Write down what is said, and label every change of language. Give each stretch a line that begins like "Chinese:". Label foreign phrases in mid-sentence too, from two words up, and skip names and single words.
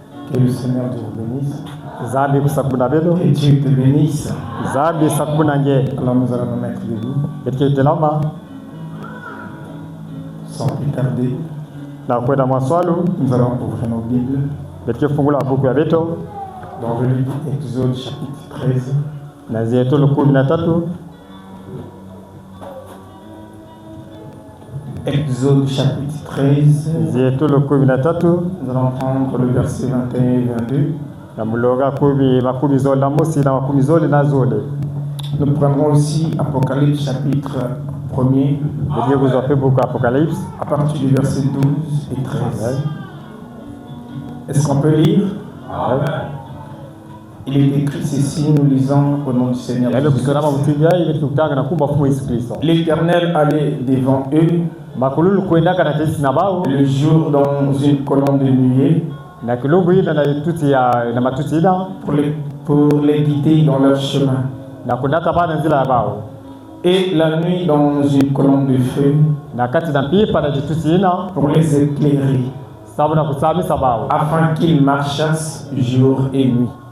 French: Que le Seigneur Dieu vous bénisse.
Kongo: Zambi kusakubuna belo.
French: Que Dieu te bénisse.
Kongo: Zambi sakubuna nge.
French: Alors nous allons nous mettre debout.
Kongo: Betke telama.
French: Sans plus tarder.
Kongo: Na kwenda maswalu.
French: Nous allons ouvrir nos Bibles.
Kongo: Betke fungula buku ya beto.
French: Dans le livre Exode chapitre 13.
Kongo: Na zetu 13.
French: Exode chapitre 13.
Kongo: Zetu 13.
French: Nous allons prendre le verset 21 et 22.
Kongo: Na muloga makumi zola mosi na makumi zoli na zole.
French: Nous prendrons aussi Apocalypse chapitre 1er.
Kongo: Betke kuzope buku Apocalypse.
French: À partir du verset 12 et 13. Est-ce qu'on peut lire? Il est écrit ceci, nous lisons au nom du Seigneur. L'Éternel allait devant eux le jour dans une colonne de nuée pour les guider dans leur chemin, et la nuit dans une colonne de feu pour les éclairer, afin qu'ils marchassent jour et nuit.